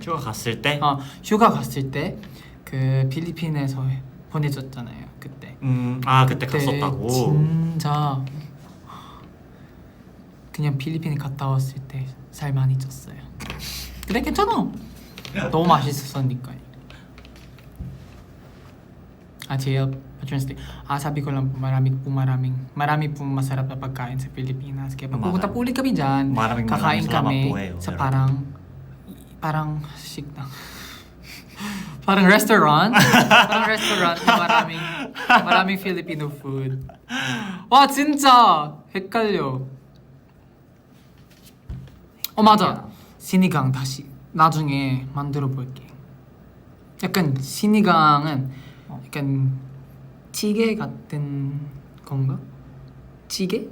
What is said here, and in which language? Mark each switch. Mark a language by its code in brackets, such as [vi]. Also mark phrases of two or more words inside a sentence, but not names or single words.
[ko] 휴가 갔을 때 그 필리핀에서 보내줬잖아요 그때. 그때 갔었다고. 진짜 그냥 필리핀에 갔다 왔을 때 살 많이 쪘어요. 근데 괜찮아. 너무 맛있었으니까. [tl] sabi ko lang po marami pong masarap na pagkain sa Pilipinas. Kaya pag pupunta po ulit kami dyan, kakain kami sa parang 식당. [en] parang restaurant. [tl] na maraming Filipino food. [ko] 와 진짜 헷갈려. 맞아. 신이강 다시 나중에 만들어 볼게. 약간 신이강은 약간 찌개 같은 건가? 찌개랑